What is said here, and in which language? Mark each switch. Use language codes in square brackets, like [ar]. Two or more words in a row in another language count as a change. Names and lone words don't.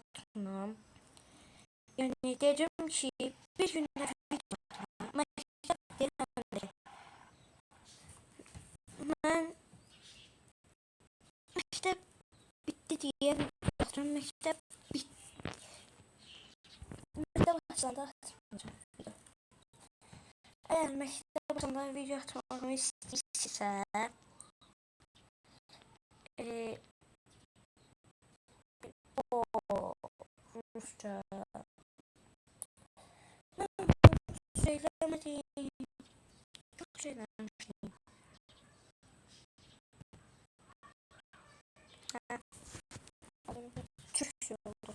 [tr] başlayalım. Yani [az] dedim ki bir günde məktəb deyəndə mən məktəb bitti deyə baxıram, məktəb açılanda atmayacağım. Əgər məktəb açılanda video atmağımı istəyirsə [tr] Rusça söylemedim. Çok söylemiştim. Türkçe oldu.